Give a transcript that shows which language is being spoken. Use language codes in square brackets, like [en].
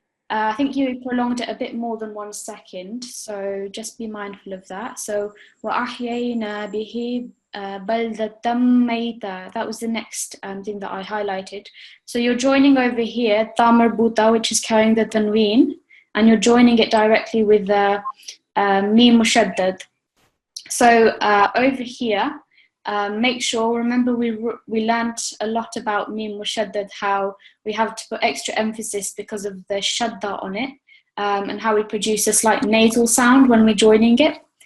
[en] I think you prolonged it a bit more than 1 second. So just be mindful of that. So [ar] وَأَحْيَيْنَا بِهِ بَلْدَةً مَيْتًا. [en] That was the next thing that I highlighted. So you're joining over here, ta marbuta, which is carrying the tanween, and you're joining it directly with the mim mushaddad. So over here, make sure, remember we learned a lot about mim mushaddad, how we have to put extra emphasis because of the shadda on it, and how we produce a slight nasal sound when we're joining it.